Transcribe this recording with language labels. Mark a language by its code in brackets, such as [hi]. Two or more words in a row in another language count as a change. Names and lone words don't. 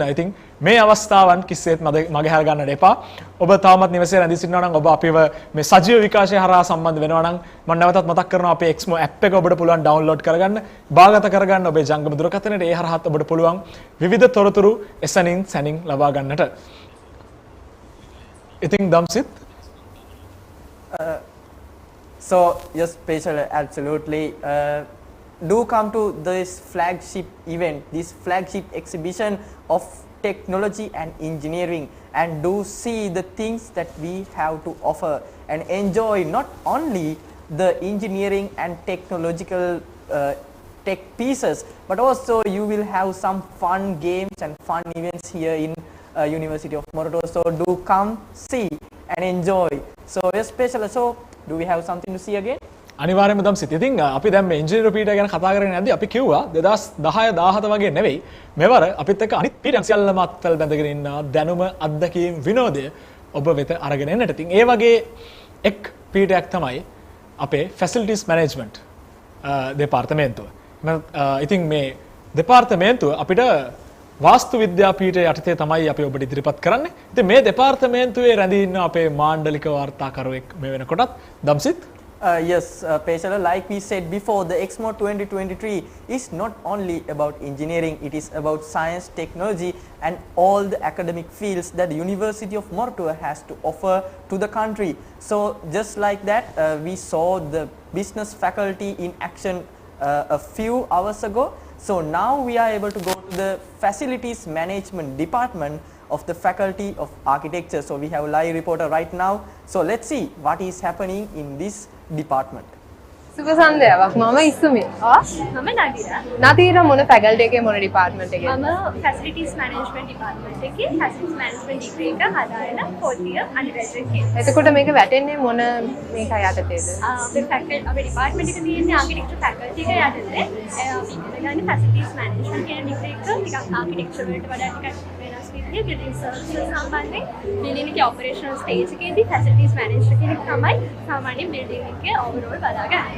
[si] ඉතින් මේ අවස්ථාවන් කිසිසේත් මගහැර ගන්නට එපා. ඔබ තාමත් නිවසේ රැඳී සිටිනවා නම් ඔබ අපිව මේ සජීව විකාශය හරහා සම්බන්ධ වෙනවා නම් මම නැවතත් මතක් කරනවා අපේ EXMO app එක ඔබට පුළුවන් ඩවුන්ලෝඩ් කරගන්න, භාගත කරගන්න ඔබේ ජංගම දුරකථනයේ ඒ හරහාත් ඔබට පුළුවන් විවිධ තොරතුරු එසනින් සැනින් ලබා ගන්නට. ඉතින් දම්සිත් [en] so yes Peshala, absolutely do come to this flagship event, this flagship exhibition of technology and engineering, and do see the things that we have to offer and enjoy not only the engineering and technological tech pieces, but also you will have some fun games and fun events here in University of Moratuwa. So do come see and enjoy. So yes Peshala, so do we have something to see again? [si] අනිවාර්යයෙන්ම දම්සිත. ඉතින් අපි දැන් මේ ඉංජිනේරු පීඨය ගැන කතා කරගෙන යද්දී අපි කිව්වා 2010 17 වගේ නෙවෙයි මෙවර අපිත් එක්ක අනිත් පීඨයන් සියල්ලම අත්වල බැඳගෙන ඉන්න දැනුම අත්දැකීම් විනෝදය ඔබ වෙත අරගෙන එන්නට. ඉතින් ඒ වගේ එක් පීඨයක් තමයි අපේ [en] facilities management [si] දෙපාර්තමේන්තුව. ඉතින් මේ දෙපාර්තමේන්තුව අපිට වාස්තු විද්‍යා පීඨය යටතේ තමයි අපි ඔබට ඉදිරිපත් කරන්නේ. ඉතින් මේ දෙපාර්තමේන්තුවේ රැඳී ඉන්න අපේ මාණ්ඩලික වාර්තාකරුවෙක් මේ වෙනකොටත් දම්සිත් [en] yes, Peshala, like we said before, the EXMO 2023 is not only about engineering, it is about science, technology and all the academic fields that the University of Moratuwa has to offer to the country. So just like that, we saw the business faculty in action a few hours ago. So now we are able to go to the facilities management department of the Faculty of Architecture. So we have a live reporter right now. So let's see what is happening in this department. [si] සුබ සන්ධ්‍යාවක්. මම ඉස්සුමි. මම නදීරා. නදීරා මොන ෆැකල්ටි එකේ මොන ඩිපාර්ට්මන්ට් එකේ? මම [en] facilities management department [si] එකේ [en] facilities management degree [si] එක හදාගෙන [en] 4th year undergraduate [si] කෙනෙක්. එතකොට මේක වැටෙන්නේ මොන මේක යටතේද? අපේ ෆැකල්ටි අපේ ඩිපාර්ට්මන්ට් එකේ තියෙන [en] architecture faculty [si] එක යටතේ අපි ඉගෙන ගන්න [en] facilities management [si] කියන ඩිග්‍රී එක ටිකක් ආකිටෙක්චර් වලට වඩා ටිකක් වෙනස් විදිහේ [en] building services [si] සම්බන්ධයෙන් බිල්ඩින් එකේ [en] operational stage [si] එකේදී [en] facilities manager [si] කෙනෙක් තමයි සාමාන්‍ය බිල්ඩින් එකේ ඕවරෝල් බලාගන්නේ.